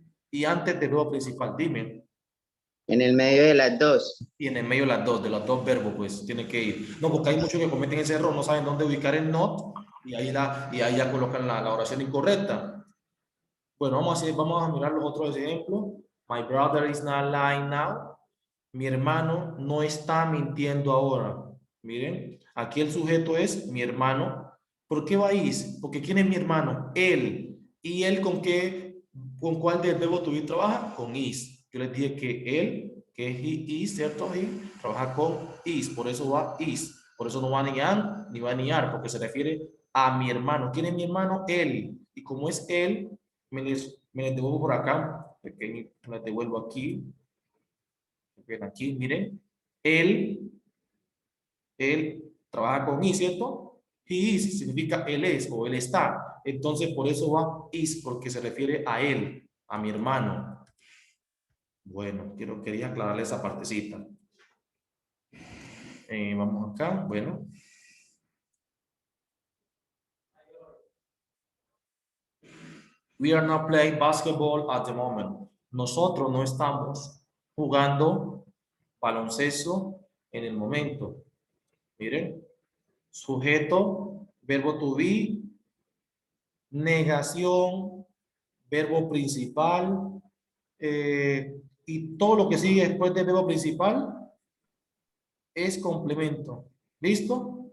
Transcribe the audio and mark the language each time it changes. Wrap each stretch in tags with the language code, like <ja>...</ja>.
<es>y antes del verbo principal. Dime. En el medio de las dos. Y en el medio de los dos verbos, pues tiene que ir. No, porque hay muchos que cometen ese error, no saben dónde ubicar el not y ahí ya colocan la oración incorrecta. Bueno, vamos a mirar los otros ejemplos.</es> <en>My brother is not lying now.</en> <es>Mi hermano no está mintiendo ahora. Miren, aquí el sujeto es mi hermano. ¿Por qué va is? Porque ¿quién es mi hermano? Él. ¿Y él con cuál del verbo to be trabaja? Con is. Yo les dije que él, que es he is, ¿cierto? He trabaja con is, por eso va is. Por eso no va ni an ni va ni ar, porque se refiere a mi hermano. ¿Quién es mi hermano? Él. Y como es él, me les devuelvo por acá. Me les devuelvo aquí. Ven aquí, miren. Él trabaja con is, ¿cierto? He is significa él es o él está. Entonces, por eso va is, porque se refiere a él, a mi hermano. Bueno, quería aclararle esa partecita. Vamos acá, bueno.</es> <en>We are not playing basketball at the moment.</en> <es>Nosotros no estamos jugando baloncesto en el momento. Miren, sujeto, verbo to be, negación, verbo principal, y todo lo que sigue después del verbo principal es complemento. ¿Listo?</es>